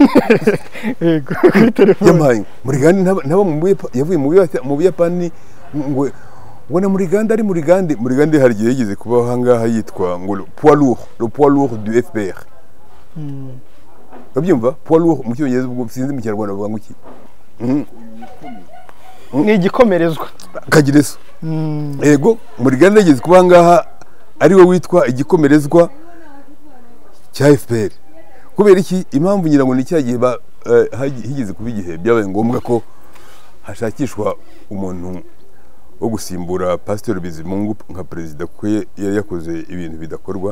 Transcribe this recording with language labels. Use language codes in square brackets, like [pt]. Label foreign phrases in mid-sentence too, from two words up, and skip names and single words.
[rw] yego kuri telefone yamaye muri Ganda ntaba yavuye mu Buyapani ngo ubona muri Ganda ari muri Ganda hari igihe yigeze kubaho hangaha yitwa ngo [fr] le poids lourd du FPR. [rw] Babyumva [fr] poids lourd [rw] mu cyongereza ubwo sinzi mu Kinyarwanda bavuga ngo iki ni igikomerezwa kagireso. Yego muri Ganda yigeze kuba hangaha ari we witwa igikomerezwa cya FPR. Kubera iki impamvu ngira ngo ni cyagiye higeze kuba igihe byabaye ngombwa ko hashakishwa umuntu wo gusimbura Pasteur Bizimungu nka perezida kuko yari yakoze ibintu bidakorwa.